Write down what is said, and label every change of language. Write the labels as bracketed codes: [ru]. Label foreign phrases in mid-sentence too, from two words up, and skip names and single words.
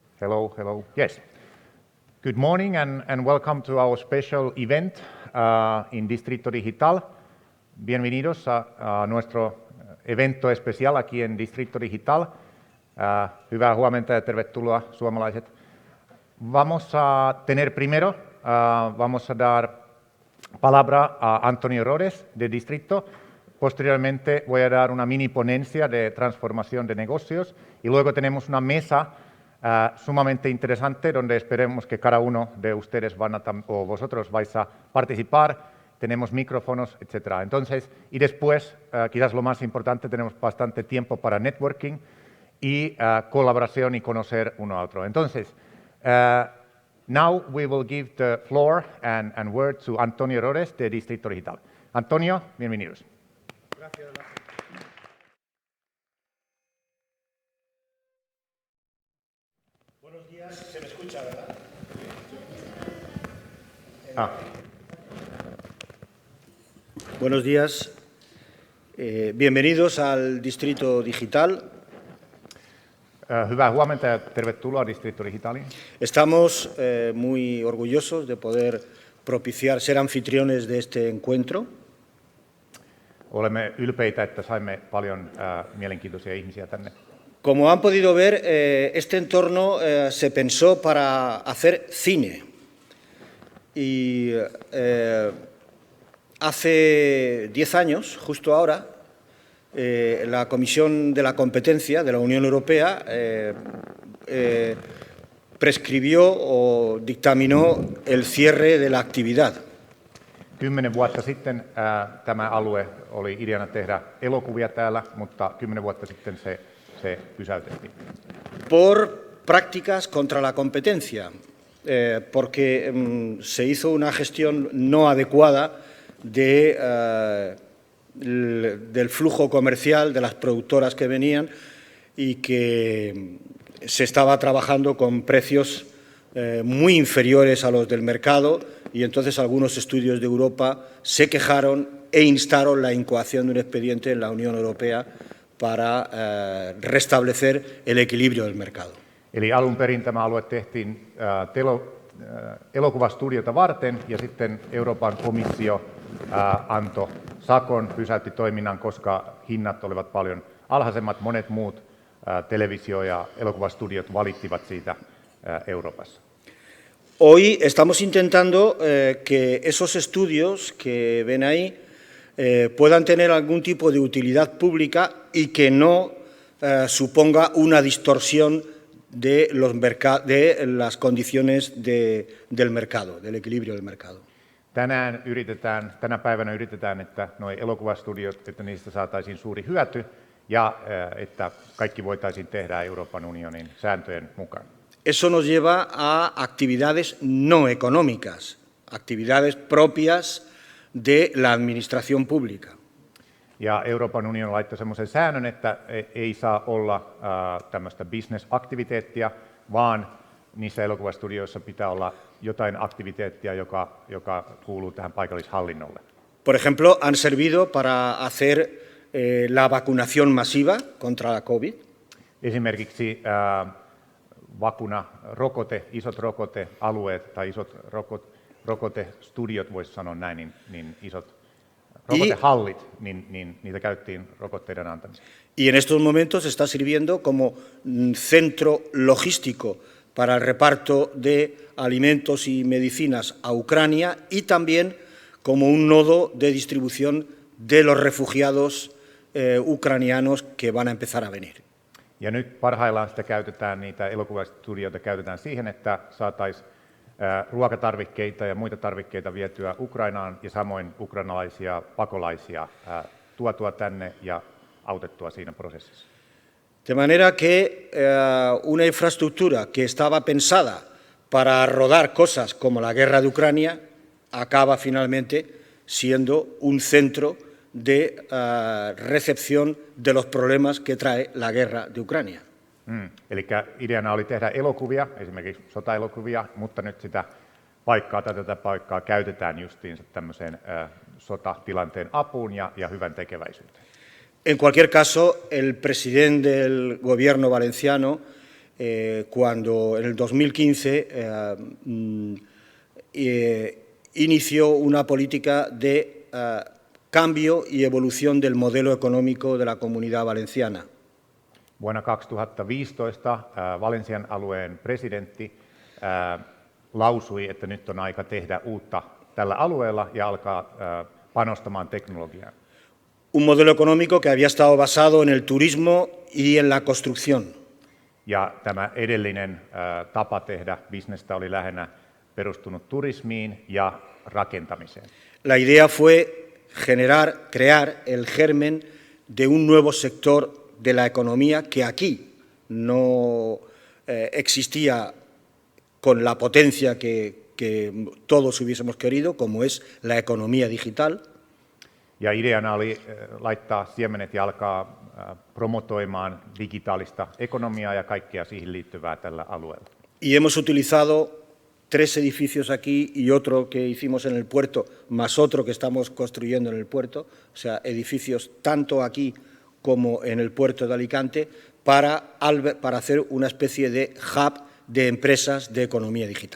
[en] Hello, hello. Yes. Good morning and welcome to our special event in Distrito Digital. [es] Bienvenidos a nuestro evento especial aquí en Distrito Digital. [fi] Hyvää huomenta ja tervetuloa suomalaiset. [es] Vamos a tener primero, vamos a dar palabra a Antonio Rores de Distrito. Posteriormente voy a dar una mini ponencia de transformación de negocios y luego tenemos una mesa sumamente interesante donde esperemos que cada uno de ustedes o vosotros vais a participar. Tenemos micrófonos, etc. Entonces, y después, quizás lo más importante, tenemos bastante tiempo para networking y colaboración y conocer uno a otro. Entonces, [en] now we will give the floor and word to Antonio Rores de Distrito Digital. [es] Antonio, bienvenidos. Gracias, Lasse. Buenos días, se me escucha, ¿verdad? Buenos días, bienvenidos al Distrito Digital. [fi] Hyvää huomenta ja tervetuloa Distrito Digitaliin. [es] Estamos muy orgullosos de poder propiciar, ser anfitriones de este encuentro. [fi] Olemme ylpeitä, että saimme paljon mielenkiintoisia ihmisiä tänne. [es] Como han podido ver, este entorno se pensó para hacer cine. Y hace 10 años, justo ahora, la Comisión de la Competencia de la Unión Europea prescribió o dictaminó el cierre de la actividad. [fi] 10 vuotta sitten tämä alue oli ideana tehdä elokuvia täällä, mutta 10 vuotta sitten se pysäytettiin. [es] Por prácticas contra la competencia, porque se hizo una gestión no adecuada del flujo comercial de las productoras que venían y que se estaba trabajando con precios muy inferiores a los del mercado, y entonces algunos estudios de Europa se quejaron e instaron la incoación de un expediente en la Unión Europea para restablecer el equilibrio del mercado. [fi] Eli alun perin tämä alue tehtiin elokuvastudiota varten ja sitten Euroopan komissio antoi sakon, pysäytti toiminnan, koska hinnat olivat paljon alhaisemmat. Monet muut televisio- ja elokuvastudiot valittivat siitä Euroopassa. [es] Hoy estamos intentando que esos estudios que ven ahí puedan tener algún tipo de utilidad pública y que no suponga una distorsión de las condiciones del mercado, del equilibrio del mercado. [fi] Tänä päivänä yritetään, että nuo elokuvastudiot, että niistä saataisiin suuri hyöty ja että kaikki voitaisiin tehdä Euroopan unionin sääntöjen mukaan. [es] Eso nos lleva a actividades no económicas, actividades propias de la administración pública. [fi] Ja Euroopan unioni laittoi semmoisen säännön, että ei saa olla tämmöistä business-aktiviteettia, vaan niissä elokuvastudioissa pitää olla jotain aktiviteettia, joka kuuluu tähän paikallishallinnolle. [es] Por ejemplo, han servido para hacer la vacunación masiva contra la COVID. [fi] Esimerkiksi isot rokotealueet tai isot rokotestudiot, voisi sanoa näin, niin isot rokotehallit, niin niitä käytettiin rokotteiden antamiseen. [es] Y en estos momentos está sirviendo como centro logístico para el reparto de alimentos y medicinas a Ucrania, y también como un nodo de distribución de los refugiados ucranianos que van a empezar a venir. [fi] Ja nyt parhaillaan niitä elokuvastudioita käytetään siihen, että saataisiin ruokatarvikkeita ja muita tarvikkeita vietyä Ukrainaan ja samoin ukrainalaisia pakolaisia tuotua tänne ja autettua siinä prosessissa. [es] De manera que una infraestructura que estaba pensada para rodar cosas como la guerra de Ucrania acaba finalmente siendo un centro de recepción de los problemas que trae la guerra de Ucrania. [fi] Eli ideana oli tehdä elokuvia, esimerkiksi sotaelokuvia, mutta nyt tätä paikkaa käytetään justiinsa tämmöiseen sotatilanteen apuun ja hyvän tekeväisyyteen. [es] En cualquier caso, el presidente del gobierno valenciano cuando en el 2015 inició una política de cambio y evolución del modelo económico de la Comunidad Valenciana. [fi] Vuonna 2015 Valencian alueen presidentti lausui, että nyt on aika tehdä uutta tällä alueella ja alkaa panostamaan teknologiaan. [es] Un modelo económico que había estado basado en el turismo y en la construcción. [fi] Ja tämä edellinen tapa tehdä bisnestä oli lähinnä perustunut turismiin ja rakentamiseen. [es] La idea fue crear el germen de un nuevo sector de la economía que aquí no existía con la potencia que todos hubiésemos querido, como es la economía digital. [fi] Ja ideana oli laittaa siemenet ja alkaa promotoimaan digitaalista ekonomiaa ja kaikkea siihen liittyvää tällä alueella. [es] Y hemos utilizado 3 edificios aquí y otro que hicimos en el puerto, más otro que estamos construyendo en el puerto, o sea, edificios tanto aquí como en el puerto de Alicante, para hacer una especie de hub de empresas de economía digital.